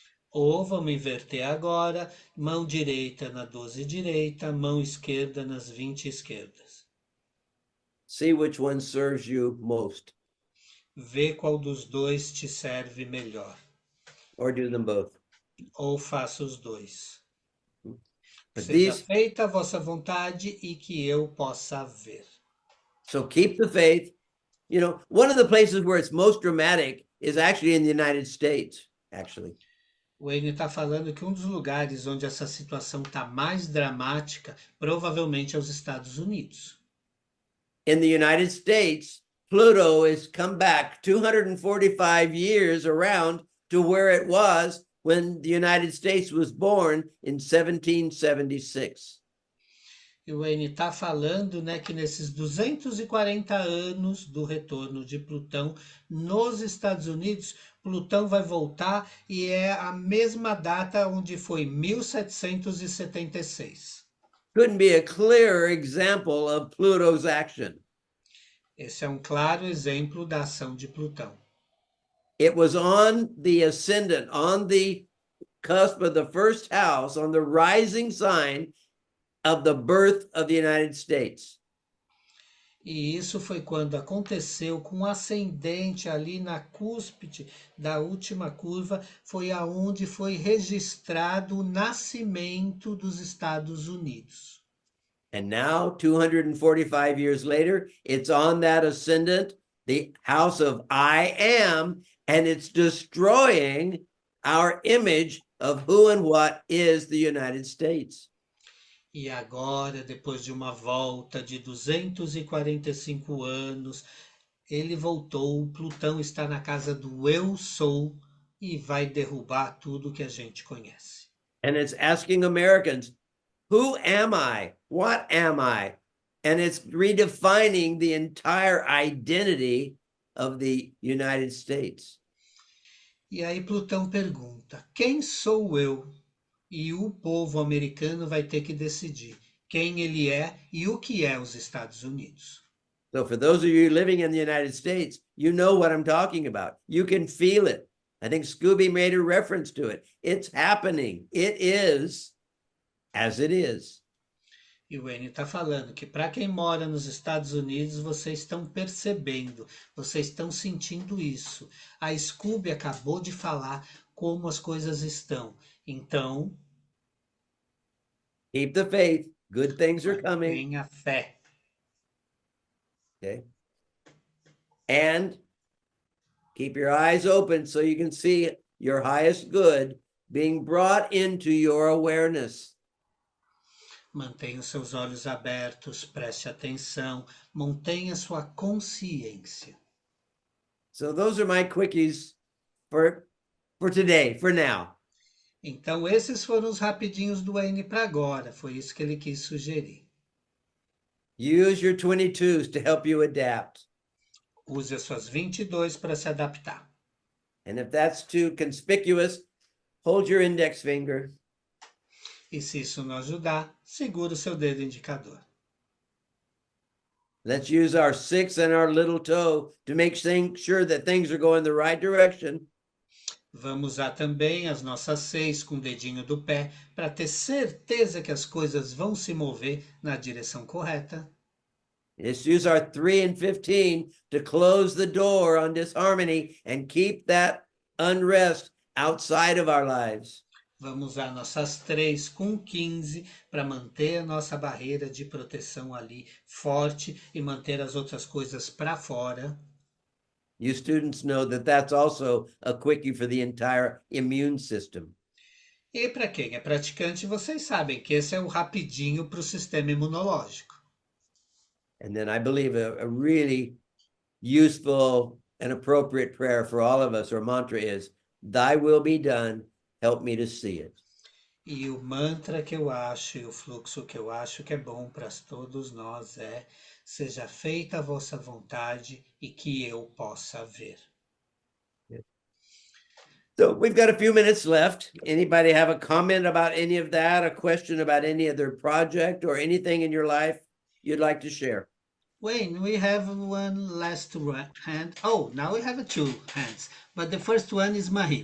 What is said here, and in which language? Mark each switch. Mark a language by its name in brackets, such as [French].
[Portuguese] Ou vamos inverter agora, mão direita na 12 direita, mão esquerda nas 20 esquerdas. [English] See which one serves you most, [Portuguese] Vê qual dos dois te serve melhor. [English] or do them both. [Portuguese] Ou faça os dois. [English] But [Portuguese] Seja [English] these, [Portuguese] feita a vossa vontade e que eu possa ver. [English] so keep the faith. You know, one of the places where it's most dramatic is actually in the United States, actually. [Portuguese] O Wayne está falando que um dos lugares onde essa situação está mais dramática, provavelmente é os Estados Unidos. [English] In the United States, Pluto has come back 245 years around to where it was when the United States was born in 1776. [Portuguese] E o Wayne está falando, né, que nesses 240 anos do retorno de Plutão nos Estados Unidos, Plutão vai voltar e é a mesma data onde foi 1776. [English] Couldn't be a clearer example of Pluto's action. [Portuguese] Esse é um claro exemplo da ação de Plutão. [English] It was on the ascendant, on the cusp of the first house, on the rising sign of the birth of the United States. [Portuguese] E isso foi quando aconteceu com o ascendente ali na cúspide da última curva, foi aonde foi registrado o nascimento dos Estados Unidos. [English] And now, 245 years later, it's on that ascendant, the house of I am, and it's destroying our image of who and what is the United States. [Portuguese] E agora, depois de uma volta de 245 anos, ele voltou. Plutão está na casa do eu sou e vai derrubar tudo que a gente conhece. [English] And it's asking Americans, who am I? What am I? And it's redefining the entire identity of the United States. [Portuguese] E aí Plutão pergunta: quem sou eu? E o povo americano vai ter que decidir quem ele é e o que é os Estados Unidos. [English] So for those of you living in the United States, you know what I'm talking about. You can feel it. I think Scooby made a reference to it. It's happening. It is as it is. [Portuguese] E o Wayne está falando que para quem mora nos Estados Unidos, vocês estão percebendo, vocês estão sentindo isso. A Scooby acabou de falar como as coisas estão. Então, [English] Keep the faith. Good things are coming. [Portuguese] tenha fé. [English] Okay. And keep your eyes open so you can see your highest good being brought into your awareness. [Portuguese] Mantenha os seus olhos abertos, preste atenção, mantenha sua consciência. [English] So those are my quickies for today, for now. [Portuguese] Então, esses foram os rapidinhos do Wayne para agora. Foi isso que ele quis sugerir. [English] Use your 22s to help you adapt. [Portuguese] Use as suas 22 para se adaptar. [English] And if that's too conspicuous, hold your index finger. [Portuguese] E se isso não ajudar, segura o seu dedo indicador. [English] Let's use our 6 and our little toe to make sure that things are going the right direction. [Portuguese] Vamos usar também as nossas 6 com o dedinho do pé para ter certeza que as coisas vão se mover na direção correta. [English] Let's use our 3 and 15 to close the door on disharmony and keep that unrest outside of our lives. [Portuguese] Vamos usar nossas 3 com 15 para manter a nossa barreira de proteção ali forte e manter as outras coisas para fora. [English] You students know that that's also a quickie for the entire immune system. [Portuguese] E para quem é praticante, vocês sabem que esse é o rapidinho para o sistema imunológico. [English] And then I believe a really useful and appropriate prayer for all of us, or mantra, is, "Thy will be done, help me to see it." [Portuguese] E o mantra que eu acho e o fluxo que eu acho que é bom para todos nós é: seja feita a vossa vontade e que eu possa ver. [English] So we've got a few minutes left. Anybody have a comment about any of that, a question about any other project or anything in your life you'd like to share? Wayne, we have one last hand. Oh, now we have 2 hands. But the first one is Marie.